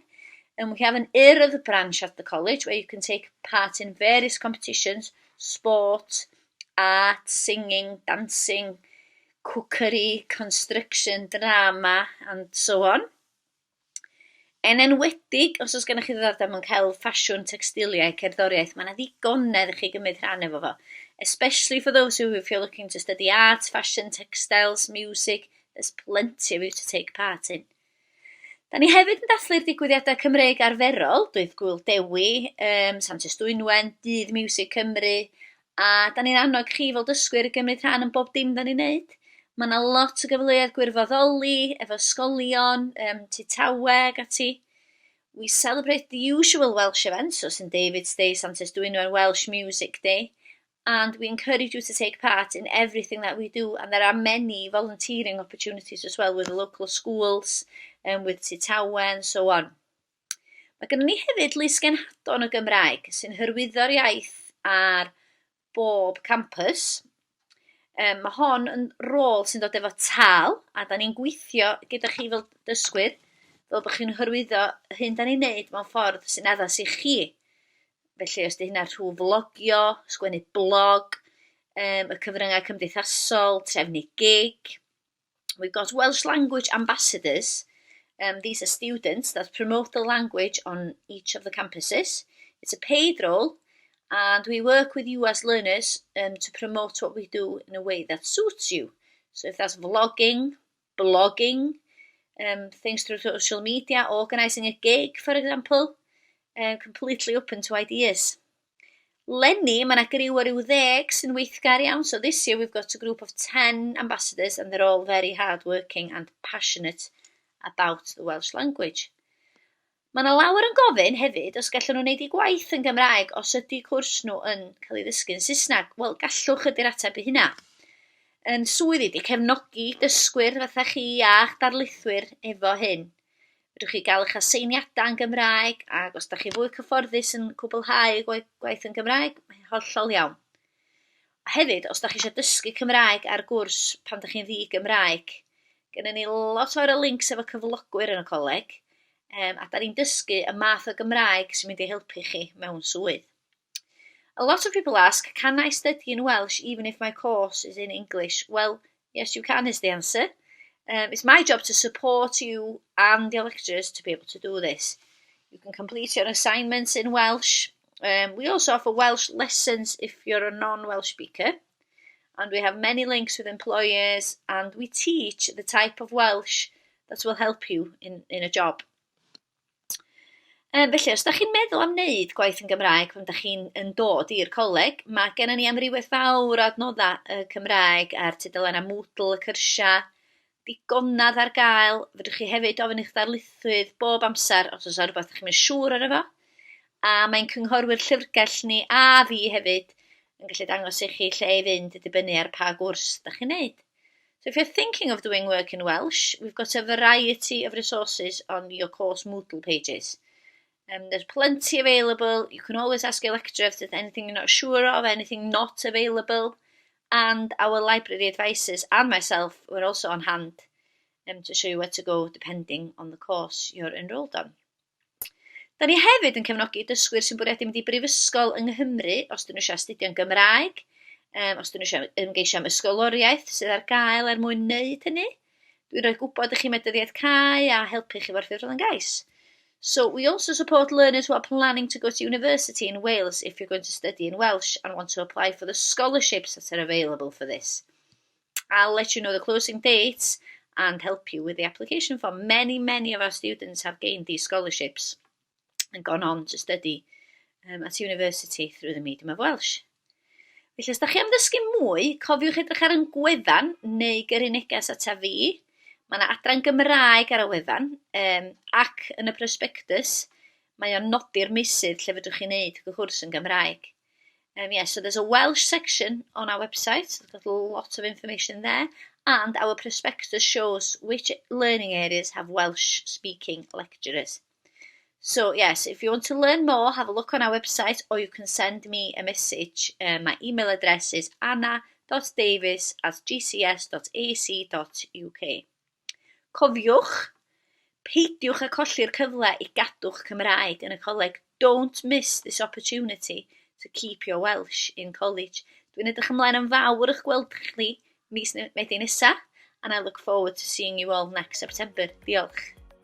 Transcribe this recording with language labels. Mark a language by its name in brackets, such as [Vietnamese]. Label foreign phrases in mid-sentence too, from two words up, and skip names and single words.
[English] And we have an urdd branch at the college where you can take part in various competitions, sport, art, singing, dancing, cookery, construction, drama, and so on. [Welsh] Yn enwedig, os oes gennych chi ddiddordeb mewn celf, ffasiwn, textiliau, cerddoriaeth, mae yna ddigonedd i chi gymryd rhan efo fo. [English] Especially for those who, if you're looking to study art, fashion, textiles, music, there's plenty of you to take part in. [Welsh] Da ni hefyd yn dathlu'r digwyddiadau Cymreig arferol, Dwydd Gwyl Dewi, Santes Dwynwen, Dydd Music Cymru, a da ni'n annog chi fel dysgwyr i gymryd rhan yn bob dim da ni'n neud. Mae yna lot o gyfleoedd gwirfoddoli, efo ysgolion, titaweg ati. [English] We celebrate the usual Welsh events, so St David's Day, Santes Dwynwen, Welsh Music Day, and we encourage you to take part in everything that we do, and there are many volunteering opportunities as well with the local schools, with titawe and so on. [Welsh] Mae gennym ni hefyd lusgenhadon o Gymraeg sy'n hyrwyddo'r iaith ar bob campus. Mae hon yn rôl sy'n dod efo tâl, a da ni'n gweithio gyda chi fel dysgwyr, fel bod chi'n hyrwyddo hyn da ni'n neud mewn ffordd sy'n addas i chi. Felly os di hynna rhw vlogio, sgwennu blog, y cyfryngau cymdeithasol, trefnu gig. [English] We've got Welsh language ambassadors. These are students that promote the language on each of the campuses. It's a paid role. And we work with you as learners to promote what we do in a way that suits you. So if that's vlogging, blogging, things through social media, organising a gig, for example, completely open to ideas. [Welsh] Lenni, mae yna griw o ryw 10 sy'n weithgar iawn. [English] So this year we've got a group of 10 ambassadors and they're all very hard-working and passionate about the Welsh language. [Welsh] Mae yna lawer yn gofyn hefyd os gallwn nhw wneud eu gwaith yn Gymraeg os ydy cwrs nhw yn cael ei ddysgu yn Saesneg. Wel, gallwch ydy'r ateb i hynna. Yn swydd i di cefnogi dysgwyr fatha chi a'ch darlithwyr efo hyn. Fedrwch chi gael eich aseiniadau yn Gymraeg, ac os da chi fwy cyfforddus yn cwblhau gwaith yn Gymraeg, mae'n hollol iawn. A hefyd, os da chi eisiau dysgu Cymraeg ar gwrs pan da chi'n ddi Gymraeg, Gennym ni lot o'r links efo cyflogwyr yn y coleg, a da ni'n dysgu y math o Gymraeg sy'n mynd i helpu chi mewn swydd. [English] A lot of people ask, can I study in Welsh even if my course is in English? Well, yes you can is the answer. It's my job to support you and your lecturers to be able to do this. You can complete your assignments in Welsh. We also offer Welsh lessons if you're a non-Welsh speaker. And we have many links with employers, and we teach the type of Welsh that will help you in a job. [Welsh] Felly, os da chi'n meddwl am wneud gwaith yn Gymraeg pan da chi'n dod i'r coleg, mae gennym ni amrywiaeth fawr o adnoddau Cymraeg ar tudalennau Moodle, y cyrsia, digonedd ar gael. Fedrwch chi hefyd ofyn eich darlithwydd bob amser os oes rhywbeth chi'n mynd siŵr ar efo. A mae'n cynghorwyr llyfrgell ni a fi hefyd yn gallu dangos i chi lle i fynd i dibynnu ar pa gwrs da chi'n neud. [English] So if you're thinking of doing work in Welsh, we've got a variety of resources on your course Moodle pages. There's plenty available. You can always ask your lecturer if there's anything you're not sure of, anything not available. And our library advisors and myself were also on hand to show you where to go depending on the course you're enrolled on. [Welsh] Da ni hefyd yn cefnogi dysgwyr sy'n bwriadu mynd i brifysgol yng Nghymru os dyn nhw eisiau astudio'n Gymraeg, os dyn nhw eisiau ymgeisio am ysgoloriaeth sydd ar gael mwyn wneud hynny. Dwi'n rhoi gwybod i chi medyddiaeth cae a helpu chi efo'r ffurflen gais. [English] So we also support learners who are planning to go to university in Wales if you're going to study in Welsh and want to apply for the scholarships that are available for this. I'll let you know the closing dates and help you with the application form. Many of our students have gained these scholarships and gone on to study at university through the medium of Welsh. [Welsh] Felly, os da chi am ddysgu mwy, cofiwch edrych ar yn gwefan neu gyrru neges ata fi. Mae yna adran Gymraeg ar y wefan, ac yn y prospectus, mae o'n nodi'r meysydd lle fedrwch chi wneud gwrs yn Gymraeg. [English] So there's a Welsh section on our website, we've got a lot of information there, and our prospectus shows which learning areas have Welsh speaking lecturers. So yes, if you want to learn more, have a look on our website, or you can send me a message. My email address is anna.davies@gcs.ac.uk. [Welsh] Cofiwch, peidiwch â colli'r cyfle i gadw'ch Cymraeg yn y coleg. [English] Don't miss this opportunity to keep your Welsh in college. [Welsh] Dwi'n edrych ymlaen yn fawr eich gweld chi mis Medi nesa, [English] and I look forward to seeing you all next September. [Welsh] Diolch.